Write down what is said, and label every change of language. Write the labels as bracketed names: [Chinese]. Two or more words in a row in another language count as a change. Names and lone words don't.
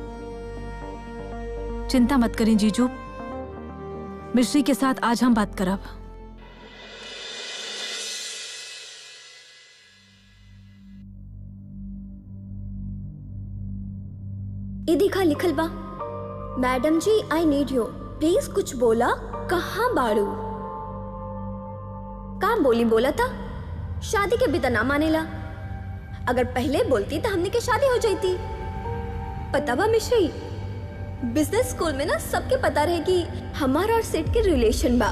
[Bhojpuri] चिंता मत करें जीजू, मिश्री के साथ आज हम बात करब। ये दिखा लिखल बा, मैडम जी [English] I need you, [Bhojpuri] प्लीज कुछ बोला, कहाँ बाड़ू? का बोली बोला था? शादी के भी तो ना मानेला। अगर पहले बोलती तो हमने के शादी हो जाती। पता बा मिश्री, बिजनेस स्कूल में ना सबके पता रहे कि हमारा और सेठ के रिलेशन बा।